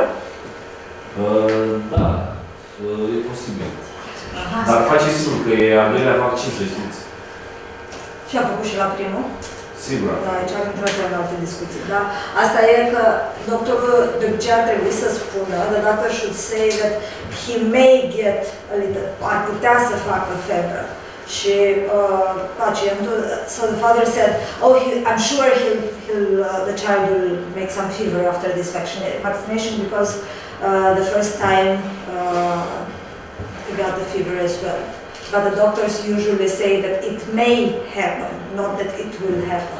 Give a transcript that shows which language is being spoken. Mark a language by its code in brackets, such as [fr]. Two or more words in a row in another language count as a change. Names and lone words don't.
[ro] Da, e posibil. Dar face sigur că e al doilea vaccin, să știți. Și a făcut și la primul? Sigur. Da, aici am intrat în alte discuții, da? Asta e că doctorul de obicei ar trebui să spună, [en] the doctor should say that he may get a little, [ro] ar putea să facă febră. Și pacientul, [en] so the father said, oh, I'm sure the child will make some fever after this vaccination because the first time he got the fever as well. But the doctors usually say that it may happen, not that it will happen.